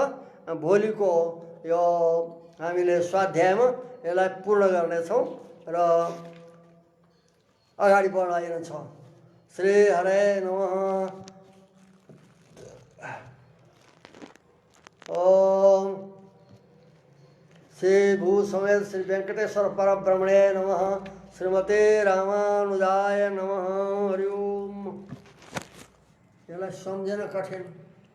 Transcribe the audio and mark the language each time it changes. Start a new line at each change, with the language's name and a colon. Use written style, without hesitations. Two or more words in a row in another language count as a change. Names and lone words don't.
Nepali: भोलिको यो हामीले स्वाध्यायमा यसलाई पूर्ण गर्नेछौँ र अगाडि बढाइनेछौँ।
Sanskrit: श्री हरे नमः। ओम श्री भू समेत श्री वेंकटेश्वर परब्रह्मणे नमः। श्रीमते रामानुजाय नमः। हरि ओम।
Nepali: यसलाई सम्झन कठिन।